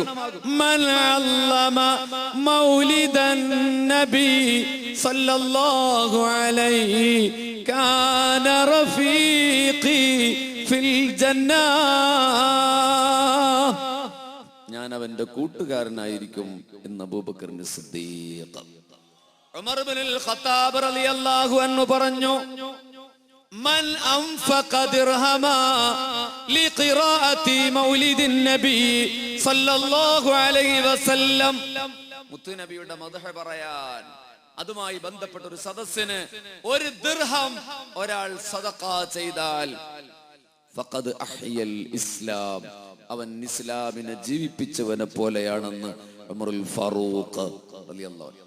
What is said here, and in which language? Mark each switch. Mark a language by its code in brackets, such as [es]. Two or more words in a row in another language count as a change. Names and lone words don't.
[ar] من علم مولد النبي صلى الله عليه كان رفيقي في الجنة. [ml] ഞാൻ അവന്റെ കൂട്ടുകാരനായിരിക്കും എന്ന് അബൂബക്കർ സിദ്ദീഖ്. ഉമർ ഇബ്നുൽ ഖത്താബ് [ar] رضي الله عنه [ml] പറഞ്ഞു, [ar] من أنفق درهما لقراءة مولد النبي صلى الله عليه وسلم. [ml] മുത്തുനബിയുടെ മദ്ഹ് പറയാൻ, അതുമായി ബന്ധപ്പെട്ട ഒരു സദസ്സിന് 1 ദിർഹം ഒരാൾ സദഖ ചെയ്താൽ [ar] فقد أحيا الإسلام, [ml] അവൻ ഇസ്ലാമിനെ ജീവിപ്പിച്ചവനെ പോലെയാണെന്ന് ഉമറുൽ ഫാറൂഖ് [ar] رضي الله عنه.